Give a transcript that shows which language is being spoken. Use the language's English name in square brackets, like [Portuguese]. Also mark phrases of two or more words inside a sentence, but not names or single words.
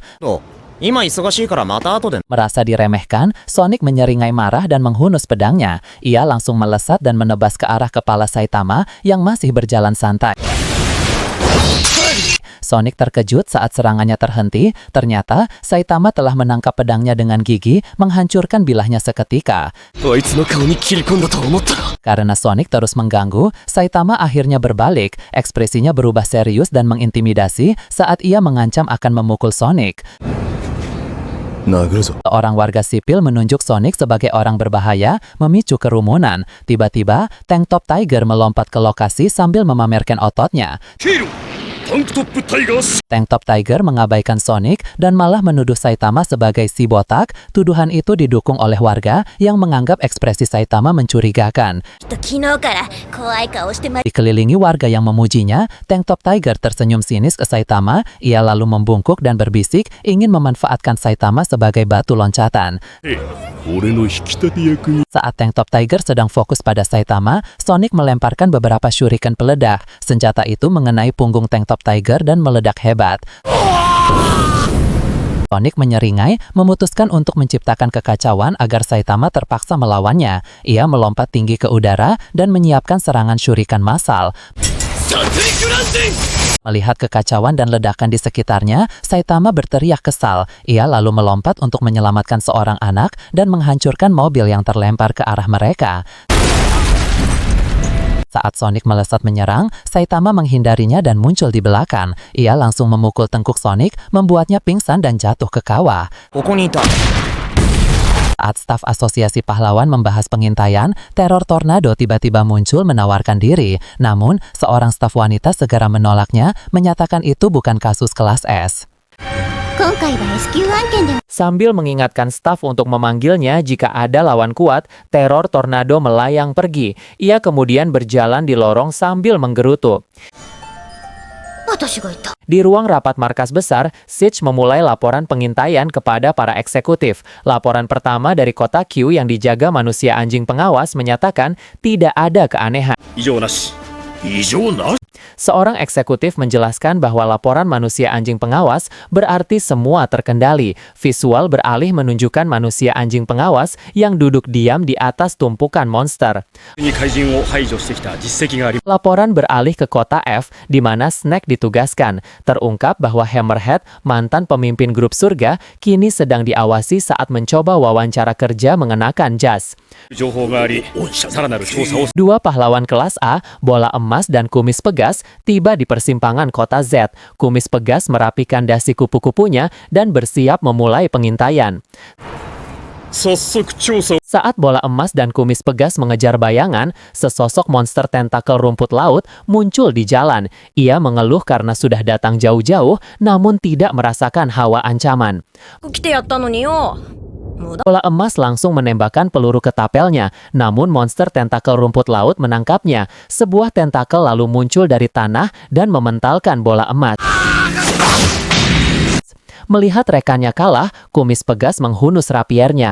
[Japanese] 今忙しいからまた後で [Indonesian] Merasa diremehkan, Sonic menyeringai marah dan menghunus pedangnya. Ia langsung melesat dan menebas ke arah kepala Saitama yang masih berjalan santai. Sonic terkejut saat serangannya terhenti. Ternyata, Saitama telah menangkap pedangnya dengan gigi, menghancurkan bilahnya seketika. [Japanese] あいつの顔に切り込んだと思ったら [Indonesian] Karena Sonic terus mengganggu, Saitama akhirnya berbalik. Ekspresinya berubah serius dan mengintimidasi saat ia mengancam akan memukul Sonic. [Japanese] 殴るぞ [Indonesian] Seorang warga sipil menunjuk Sonic sebagai orang berbahaya, memicu kerumunan. Tiba-tiba, Tank Top Tiger melompat ke lokasi sambil memamerkan ototnya. [Japanese] ヒーロータンクトップタイガース [Indonesian] Tank Top Tiger mengabaikan Sonic dan malah menuduh Saitama sebagai si botak. Tuduhan itu didukung oleh warga yang menganggap ekspresi Saitama mencurigakan. [Japanese] 昨日から怖い顔してま [Indonesian] Dikelilingi warga yang memujinya, Tank Top Tiger tersenyum sinis ke Saitama. Ia lalu membungkuk dan berbisik ingin memanfaatkan Saitama sebagai batu loncatan. [Japanese] 俺の引き立て役に [Indonesian] Saat Tank Top Tiger sedang fokus pada Saitama, Sonic melemparkan beberapa shuriken peledak. Senjata itu mengenai punggung Tank Top Tiger dan meledak hebat. Sonic menyeringai, memutuskan untuk menciptakan kekacauan agar Saitama terpaksa melawannya. Ia melompat tinggi ke udara dan menyiapkan serangan shuriken massal. [Japanese] 殺戮ランチン [Indonesian] Melihat kekacauan dan ledakan di sekitarnya, Saitama berteriak kesal. Ia lalu melompat untuk menyelamatkan seorang anak dan menghancurkan mobil yang terlempar ke arah mereka. Saat Sonic melesat menyerang, Saitama menghindarinya dan muncul di belakang. Ia langsung memukul tengkuk Sonic, membuatnya pingsan dan jatuh ke kawah. [Japanese] ここにいた [Indonesian] Saat staf asosiasi pahlawan membahas pengintaian, teror tornado tiba-tiba muncul menawarkan diri. Namun, seorang staf wanita segera menolaknya, menyatakan itu bukan kasus kelas S. [Japanese] 今回は S 級案件で [Indonesian] Sambil mengingatkan staf untuk memanggilnya jika ada lawan kuat, teror tornado melayang pergi. Ia kemudian berjalan di lorong sambil menggerutu. [Japanese] 私がいた [Indonesian] Di ruang rapat markas besar, Siege memulai laporan pengintaian kepada para eksekutif. Laporan pertama dari kota Q yang dijaga manusia anjing pengawas menyatakan tidak ada keanehan. [Japanese] 異常なし異常なし [Indonesian] Seorang eksekutif menjelaskan bahwa laporan manusia anjing pengawas berarti semua terkendali. Visual beralih menunjukkan manusia anjing pengawas yang duduk diam di atas tumpukan monster. [Japanese] に怪人を排除してきた実績があり [Indonesian] Laporan beralih ke kota F, di mana Snake ditugaskan. Terungkap bahwa Hammerhead, mantan pemimpin grup surga, kini sedang diawasi saat mencoba wawancara kerja mengenakan jas. [Japanese] 情報がありさらなる調査を [Indonesian] Dua pahlawan kelas A, Bola Emas dan Kumis Pegas, tiba di persimpangan kota Z. Kumis Pegas merapikan dasi kupu-kupunya dan bersiap memulai pengintaian. [Japanese] 早速調査を [Indonesian] Saat Bola Emas dan Kumis Pegas mengejar bayangan, sesosok monster tentakel rumput laut muncul di jalan. Ia mengeluh karena sudah datang jauh-jauh, namun tidak merasakan hawa ancaman. [Japanese] 来てやったのによ [Indonesian] Bola Emas langsung menembakkan peluru ke tapelnya, namun monster tentakel rumput laut menangkapnya. Sebuah tentakel lalu muncul dari tanah dan mementalkan Bola Emas. Melihat rekannya kalah, Kumis Pegas menghunus rapiernya.